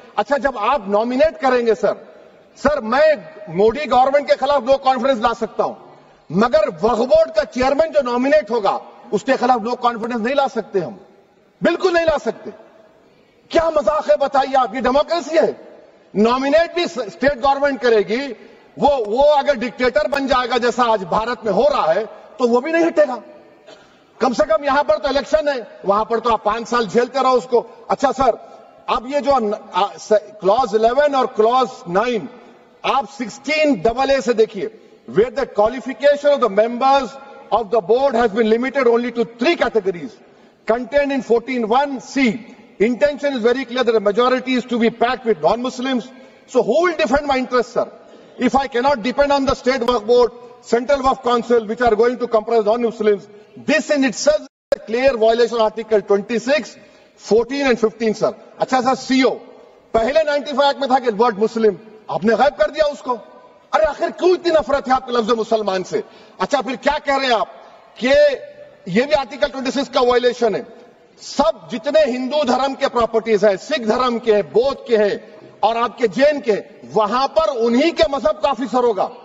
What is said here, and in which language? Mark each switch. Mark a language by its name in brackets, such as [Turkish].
[Urdu] اچھا جب آپ نامینیٹ کریں گے سر میں مودی گورنمنٹ کے خلاف نو کانفیڈنس لا سکتا ہوں, مگر وقف بورڈ کا چیئرمین جو نامینیٹ ہوگا اس کے خلاف نو کانفیڈنس نہیں لا سکتے, ہم بالکل نہیں لا سکتے. کیا مذاق ہے بتائیے آپ؟ یہ ڈیموکریسی ہے. نامینیٹ بھی اسٹیٹ گورنمنٹ کرے گی, وہ اگر ڈکٹیٹر بن جائے گا جیسا آج بھارت میں ہو رہا ہے تو وہ بھی نہیں ہٹے گا. کم سے کم یہاں پر تو الیکشن ہے, وہاں پر تو آپ 5 سال جھیلتے رہو اس کو. اچھا سر اب یہ جو کلوز 11 اور کلوز 9 آپ 16AA سے دیکھیے, [English] where the qualification of the members of the board has been limited only to 3 categories contained in 14(1)(c). Intention is very clear that the majority is to be packed with non-Muslims. So who will defend my interests, sir? If I cannot depend on the state waqf board, central waqf council, which are going to comprise non-Muslims, this in itself is a clear violation of Article 26, 14 and 15, sir. [Urdu] اچھا سر CO پہلے 95 میں تھا کہ word مسلم, آپ نے غائب کر دیا اس کو. ارے آخر کیوں اتنی نفرت ہے آپ کے لفظ مسلمان سے؟ اچھا پھر کیا کہہ رہے ہیں آپ کہ یہ بھی آرٹیکل 26 کا وائلیشن ہے. سب جتنے ہندو دھرم کے پراپرٹیز ہیں، سکھ دھرم کے ہیں، بودھ کے ہیں اور آپ کے جین کے، وہاں پر انہی کے مذہب کا آفیسر ہوگا.